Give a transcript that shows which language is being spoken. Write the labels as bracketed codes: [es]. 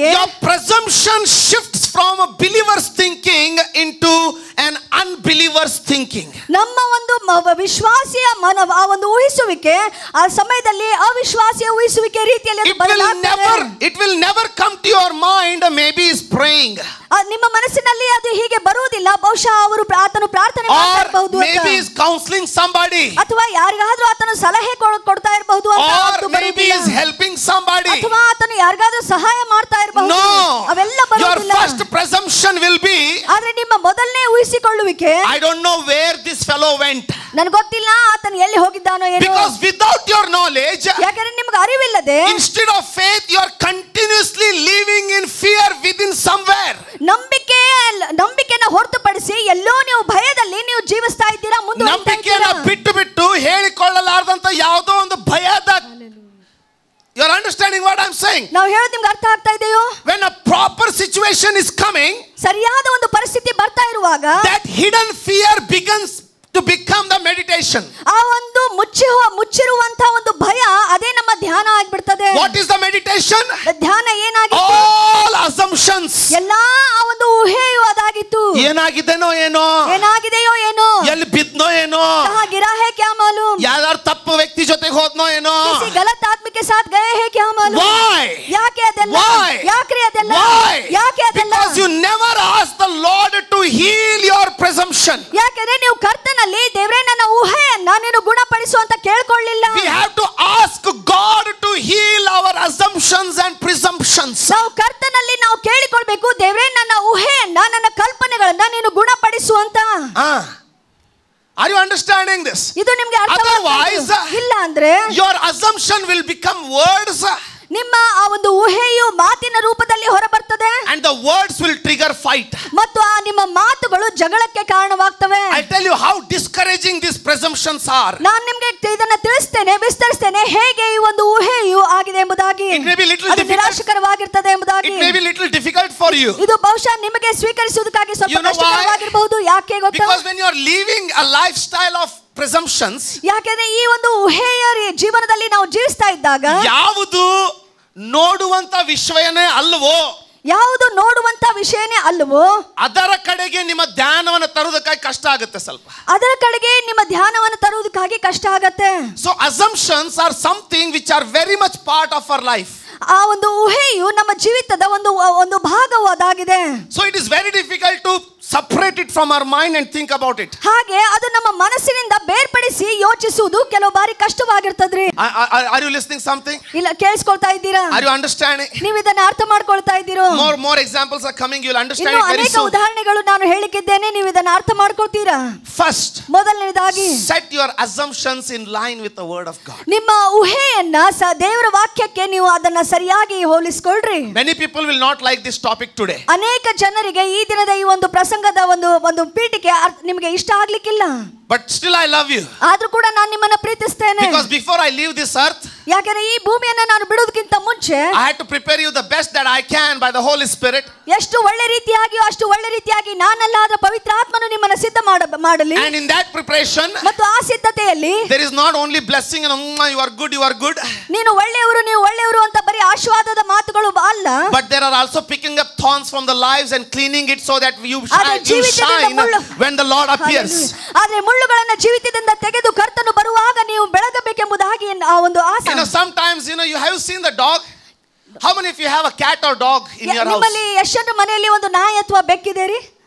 [en] your presumption shifts from a believer's thinking into an unbeliever's thinking. [kn] ನಮ್ಮ ಒಂದು ವಿಶ್ವಾಸಿಯ ಆ ಒಂದು ಊಹಿಸುವಿಕೆ ಆ ಸಮಯದಲ್ಲಿ ಅವಿಶ್ವಾಸಿಯ ಊಹಿಸುವಿಕೆ ರೀತಿಯಲ್ಲಿ [en] it will never come to your mind, maybe is praying. [kn] ನಿಮ್ಮ ಮನಸ್ಸಿನಲ್ಲಿ ಅದು ಹೀಗೆ ಬರುವುದಿಲ್ಲ. ಬಹುಶಃ ಅವರು ಆತನು ಪ್ರಾರ್ಥನೆ ಮಾಡ್ತಾ ಇರಬಹುದು, [en] maybe he is counseling somebody, [kn] ಅಥವಾ ಯಾರಿಗಾದ್ರೂ ಆತನು ಸಲಹೆ ಕೊಡ್ತಾ ಇರಬಹುದು, [en] or maybe he is helping somebody. [kn] ಅಥವಾ ಆತನು ಯಾರಿಗಾದ್ರೂ ಸಹಾಯ ಮಾಡ್ತಾ ಇರಬಹುದು. ಅವೆಲ್ಲ ಬರುವುದಿಲ್ಲ. [en] Your first presumption will be, [kn] ಆದ್ರೆ ನಿಮ್ಮ ಮೊದಲನೇ ಊಹಿಸಿಕೊಳ್ಳುವಿಕೆ, [en] I don't know where this fellow went. [kn] ನನಗೆ ಗೊತ್ತಿಲ್ಲ ಆತನು ಎಲ್ಲಿ ಹೋಗಿದ್ದಾನೋ ಏನೋ. [en] Because without your knowledge, [kn] ಯಾಕಂದ್ರೆ ನಿಮಗೆ ಅರಿವಿಲ್ಲದೆ, [en] instead of faith you are continuously living in fear within somewhere. [kn] ನಂಬಿಕೆನ ಹೊರತುಪಡಿಸಿ ಎಲ್ಲೋ ನೀವು ಭಯದಲ್ಲಿ ನೀವು ಜೀವಿಸ್ತಾ ಇದ್ದೀರಾ, ನಂಬಿಕೆಯನ್ನ ಬಿಟ್ಟು ಹೇಳಿಕೊಳ್ಳಲಾರದಂತ ಯಾವುದೋ ಒಂದು ಭಯದ. [en] You are understanding what I am saying? [kn] ನಾವು ಹೇಳೋದು ನಿಮಗೆ ಅರ್ಥ ಆಗ್ತಾ ಇದೆಯೋ? [en] When a proper situation is coming, [kn] ಸರಿಯಾದ ಒಂದು ಪರಿಸ್ಥಿತಿ ಬರ್ತಾ ಇರುವಾಗ, [en] that hidden fear begins to become the meditation. [kn] ಆ ಒಂದು ಮುಚ್ಚಿರುವಂತ ಒಂದು ಭಯ ಅದೇ ನಮ್ಮ ಧ್ಯಾನ ಆಗಿಬಿಡ್ತದೆ. [en] What is the meditation? [kn] ಧ್ಯಾನ ಏನಾಗಿತ್ತು? [en] All assumptions. [kn] ಎಲ್ಲಾ ಆ ಒಂದು ಊಹೆಯು ಅದಾಗಿತ್ತು. ಏನಾಗಿದೆನೋ ಏನೋ, ಏನಾಗಿದೆಯೋ ಏನೋ, ಎಲ್ಲಿ ಬಿದ್ನೋ ಏನೋ, [hi] ಕಹಾ ಗಿರಾ ಹೈ ಕ್ಯಾ ಮಾಲೂಮ್, [kn] ಯಾರು ತಪ್ಪು ವ್ಯಕ್ತಿ ಜೊತೆಗೆ ಹೋದ್ನೋ ಏನೋ, [hi] ಕಿಸಿ ಗಲತ್ ಆದ್ಮಿ ಕೆ ಸಾಥ್ ಗಯೇ ಹೈ ಕ್ಯಾ ಮಾಲೂಮ್. [en] Why? [kn] ಯಾಕೆ ಅದೆಲ್ಲ? [en] Why? [kn] ಯಾಕ್ರಿ ಅದೆಲ್ಲ? [en] Why? [kn] ಯಾಕೆ ಅದೆಲ್ಲ? [en] Because you never ask the Lord to heal your presumption. [kn] ಯಾಕಂದ್ರೆ ನೀವು ಕರ್ತನಲ್ಲಿ ದೇವರೇ ನನ್ನ ಊಹೆಯನ್ನ ನೀನು ಗುಣಪಡಿಸು ಅಂತ ಕೇಳ್ಕೊಳ್ಳಿಲ್ಲ. [en] We have to ask God to heal our assumptions and presumptions. [kn] ನಾವು ಕರ್ತನಲ್ಲಿ ನಾವು ಕೇಳಿಕೊಳ್ಬೇಕು, ದೇವರೇ ನನ್ನ ಊಹೆಯನ್ನ ನನ್ನ ಕಲ್ಪನೆಗಳನ್ನ ನೀನು ಗುಣಪಡಿಸು ಅಂತ. [en] Are you understanding this? [kn] ಇದು ನಿಮಗೆ [en] Otherwise, [kn] ಇಲ್ಲ ಅಂದ್ರೆ [en] your assumption will become words. [kn] ನಿಮ್ಮ ಆ ಒಂದು ಊಹೆಯು ಮಾತಿನ ರೂಪದಲ್ಲಿ ಹೊರಬರ್ತದೆ, [en] and the words will trigger fight. [kn] ಮತ್ತು ಆ ನಿಮ್ಮ ಮಾತುಗಳು ಜಗಳಕ್ಕೆ ಕಾರಣವಾಗ್ತವೆ. [en] I tell you how discouraging these presumptions are. [kn] ನಾನು ನಿಮಗೆ ಇದನ್ನ ತಿಳಿಸ್ತೇನೆ, ವಿಸ್ತರಿಸ್ತೇನೆ ಹೇಗೆ ಈ ಒಂದು ಊಹೆಯು ಆಗಿದೆ ಎಂಬುದಾಗಿ. [en] It may be little [kn] ಅದು ನಿರಾಶಕರವಾಗಿರ್ತದೆ ಎಂಬುದಾಗಿ. [en] It may be little difficult for you. [kn] ಇದು ಬಹುಶಃ ನಿಮಗೆ ಸ್ವೀಕರಿಸುವುದಕ್ಕಾಗಿ ಸ್ವಲ್ಪ ಕಷ್ಟಕರವಾಗಿರಬಹುದು. ಯಾಕೆ ಗೊತ್ತಾ? [en] Because when you are living a lifestyle of presumptions, [kn] ಯಾಕೆಂದ್ರೆ ಈ ಒಂದು ಊಹೆಯ ಜೀವನದಲ್ಲಿ ನಾವು ಜೀವಿಸ್ತಾ ಇದ್ದಾಗ ಯಾವುದು ನೋಡುವಂತ ವಿಷಯನೇ ಅಲ್ವೋ, ಯಾವುದು ನೋಡುವಂತ ವಿಷಯನೇ ಅಲ್ವೋ, ಅದರ ಕಡೆಗೆ ನಿಮ್ಮ ಧ್ಯಾನವನ್ನು ತರುವುದಕ್ಕಾಗಿ ಕಷ್ಟ ಆಗುತ್ತೆ. ಸ್ವಲ್ಪ ಅದರ ಕಡೆಗೆ ನಿಮ್ಮ ಧ್ಯಾನವನ್ನು ತರುವುದಕ್ಕಾಗಿ ಕಷ್ಟ ಆಗುತ್ತೆ. [en] So assumptions are something which are very much part of our life. [kn] ಆ ಒಂದು ಊಹೆಯು ನಮ್ಮ ಜೀವಿತದ ಒಂದು ಭಾಗವು ಅದಾಗಿದೆ. [en] So it is very difficult to separate it from our mind and think about it. [kn] ಹಾಗೆ ಅದು ನಮ್ಮ ಮನಸ್ಸಿನಿಂದ ಬೇರ್ಪಡಿಸಿ ಯೋಚಿಸುವುದು ಕೆಲವು ಬಾರಿ ಕಷ್ಟವಾಗಿರ್ತದ್ರಿ. [en] Are you listening something? [kn] ಇಲ್ಲ, ಕೇಳಿಸ್ಕೊಳ್ತಾ ಇದ್ದೀರಾ? [en] Are you understanding? [kn] ನೀವು ಇದನ್ನ ಅರ್ಥ ಮಾಡ್ಕೊಳ್ತಾ ಇದ್ದೀರೋ? [en] More examples are coming. You will understand it very [kn] ಅನೇಕ [en] soon. [kn] ಉದಾಹರಣೆಗಳು ನಾನು ಹೇಳಿಕಿದ್ದೇನೆ, ನೀವು ಇದನ್ನ ಅರ್ಥ ಮಾಡ್ಕೊಳ್ತೀರಾ? [en] First, [kn] ಮೊದಲನೇದಾಗಿ [en] set your assumptions in line with the word of God. [kn] ನಿಮ್ಮ ಊಹೆಯನ್ನ ದೇವರ ವಾಕ್ಯಕ್ಕೆ ನೀವು ಅದನ್ನ ಸರಿಯಾಗಿ ಹೋಲಿಸಿಕೊಳ್ಳ್ರಿ. [en] Many people will not like this topic today. [kn] ಅನೇಕ ಜನರಿಗೆ ಈ ದಿನದ ಈ ಒಂದು ಪ್ರಸಂಗದ ಒಂದು ಪೀಠಿಕೆ ನಿಮಗೆ ಇಷ್ಟ ಆಗ್ಲಿಕ್ಕಿಲ್ಲ. [en] But still I love you. [kn] ಆದ್ರೂ ಕೂಡ ನಾನು ನಿಮ್ಮನ್ನ ಪ್ರೀತಿಸ್ತೇನೆ. [en] Because before I leave this earth, [kn] ಯಾಕಂದ್ರೆ ಈ ಭೂಮಿಯನ್ನ ನಾನು ಬಿಡುವುದಕ್ಕಿಂತ ಮುಂಚೆ [en] I had to prepare you the best that I can by the Holy Spirit. [kn] ಎಷ್ಟು ಒಳ್ಳೆ ರೀತಿಯಾಗಿಯೋ ಅಷ್ಟು ಒಳ್ಳೆ ರೀತಿಯಾಗಿ ನಾನಲ್ಲ ಆದ್ರೆ ಪವಿತ್ರ ಆತ್ಮನು ನಿಮ್ಮನ್ನ ಸಿದ್ಧ ಮಾಡಲಿ. [en] And in that preparation, [kn] ಮತ್ತು ಆ ಸಿದ್ಧತೆಯಲ್ಲಿ [en] there is not only blessing and you are good, you are good. [kn] ನೀನು ಒಳ್ಳೆಯವರು ಅಂತ ಬರೀ ಆಶೀರ್ವಾದದ ಮಾತುಗಳು ಅಲ್ಲ. [en] But there are also picking up thorns from the lives and cleaning it so that you shine when the Lord appears. [kn] ಆದ್ರೆ ಮುಳ್ಳುಗಳನ್ನು ಜೀವಿತದಿಂದ ತೆಗೆದು ಕರ್ತನು ಬರುವಾಗ ನೀವು ಬೆಳಗಬೇಕೆಂಬುದಾಗಿ ಆ ಒಂದು ಆಸೆ. [en] Sometimes you have seen the dog. How many of you have a cat or dog in your house? [kn] ನಿಮ್ಮಲ್ಲಿ ಎಷ್ಟೊಂದು ಮನೆಯಲ್ಲಿ ಒಂದು ನಾಯಿ ಅಥವಾ ಬೆಕ್ಕಿದೆ ರೀ?